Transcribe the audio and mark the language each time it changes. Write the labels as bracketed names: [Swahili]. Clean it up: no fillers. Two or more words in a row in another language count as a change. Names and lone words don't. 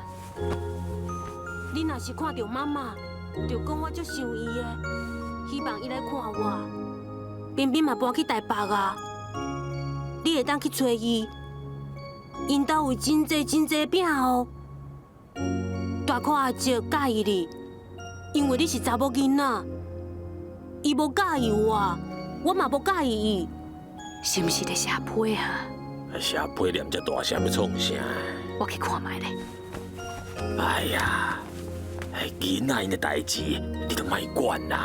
[Min Nan Chinese] 你若是看到妈妈，就讲我足想伊的，希望伊来看我。彬彬嘛搬去台北啊，你会当去找伊。因兜有真济饼哦。大块阿叔介意你，因为你是查某囡仔，伊无介意我，我嘛无介意伊。是毋是咧写批啊？写批念这大声要创啥？我去看卖咧。哎呀，囡仔因的代志，你都莫管啦。